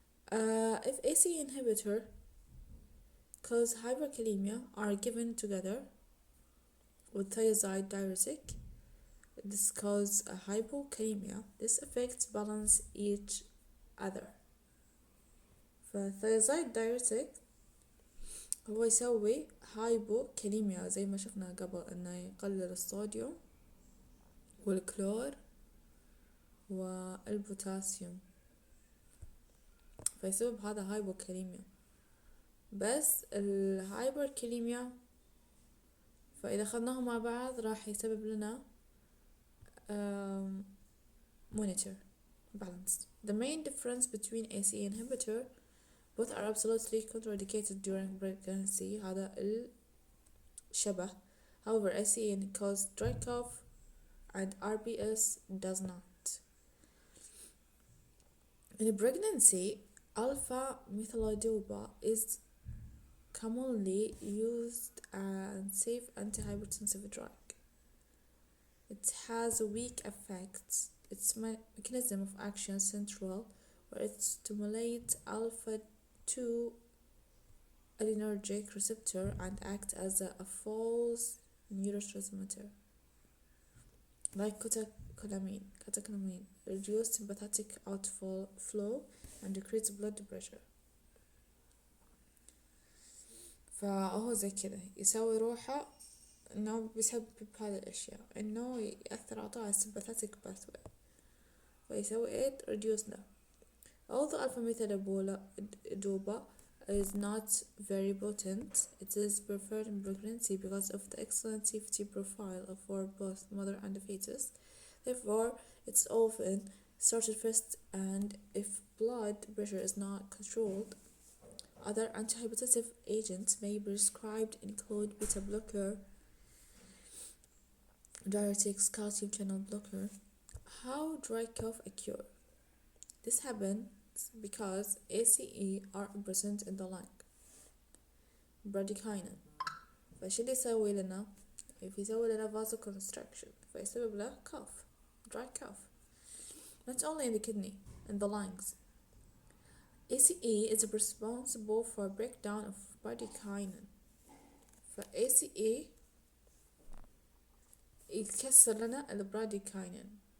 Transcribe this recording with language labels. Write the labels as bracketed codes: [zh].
[en] If ACE inhibitor cause hyperkalemia are given together with thiazide diuretic, this cause a hypokalemia. This affects balance each other. [ar] فالثيازايد diuretic هو يسوي هايبوكاليميا زي ما شفنا قبل انه يقلل الصوديوم والكلور والبوتاسيوم فيسبب هذا هايبوكاليميا. بس الهايبركاليميا فإذا أخذناهم مع بعض راح يسبب لنا monitor balance. [en] The main difference between ACE inhibitor both are absolutely contraindicated during pregnancy. [ar] هذا الشبه. [en] However, ACE causes dry cough and RBS does not. In pregnancy, alpha methylidopa is commonly used and safe antihypertensive drug. It has weak effects. Its mechanism of action central, where it stimulates alpha-2 adrenergic receptor and acts as a false neurotransmitter. Like catecholamine, reduce sympathetic outflow and decrease blood pressure. [ar] فهو زي كذا يسوي روحه انه بيسبب هذه الاشياء، انه يأثر على طول sympathetic pathway، فيسوي [en] it reduce [ar] له. [en] Although alpha methyldopa is not very potent, it is preferred in pregnancy because of the excellent safety profile for both mother and fetus. Therefore, it's often started first, and if blood pressure is not controlled, other antihypertensive agents may be prescribed, include beta blocker, diuretics, calcium channel blocker. How dry cough occur? This happens because ACE are present in the lung bradykinin. [ar] فايش اللي يسوي لنا؟ يسوي لنا [en] vasoconstriction، [ar] فيسبب له [en] cough, dry cough, not only in the kidney, in the lungs. ACE is responsible for breakdown of bradykinin. [ar] ACE يكسر لنا البراديكاينين.